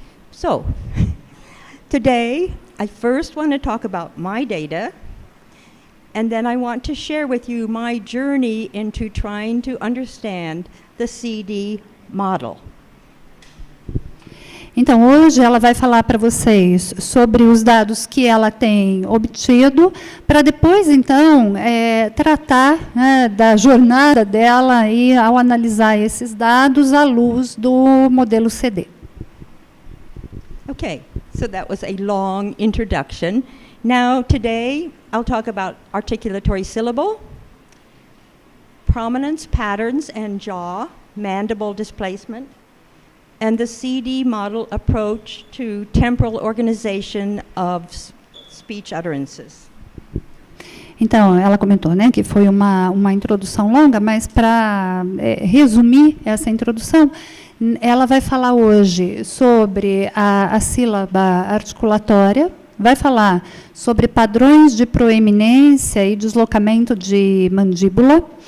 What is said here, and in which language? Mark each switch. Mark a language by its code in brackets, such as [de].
[en] So, today, I first want to talk about my data, and then I want to share with you my journey into trying to understand the CD model. [pt] Então, hoje ela vai falar para vocês sobre os dados que ela tem obtido, para depois, então, tratar, né, da jornada dela e ao analisar esses dados à luz do modelo CD. [en] Okay, so that was a long introduction. Now, today, I'll talk about articulatory syllable, prominence, patterns, and jaw, mandible displacement, and the CD model approach to temporal organization of speech utterances. [pt] Então, ela comentou, né, que foi uma introdução longa, mas para resumir essa introdução, ela vai falar hoje sobre a sílaba articulatória, vai falar sobre padrões de proeminência e deslocamento de mandíbula.